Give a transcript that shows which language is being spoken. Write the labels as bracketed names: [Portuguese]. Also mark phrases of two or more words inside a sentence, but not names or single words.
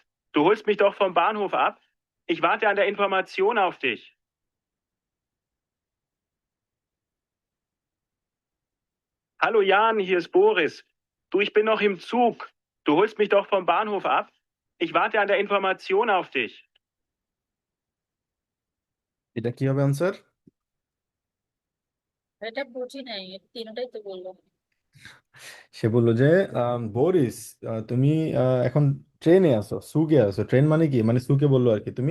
[German] Du holst mich doch vom Bahnhof ab. Ich warte an der Information auf dich. Hallo Jan, hier ist Boris. Du, ich bin noch im Zug. Du holst mich doch vom Bahnhof ab. Ich warte an der Information auf dich. [Bangla] এটা কি হবে আনসার? এটা বুঝি নাই তিনটাই তো বললো সে বললো যে বরিস, তুমি এখন ট্রেনে আছো, সুগে আছো। ট্রেন মানে কি, মানে সুকে বললো আর কি। তুমি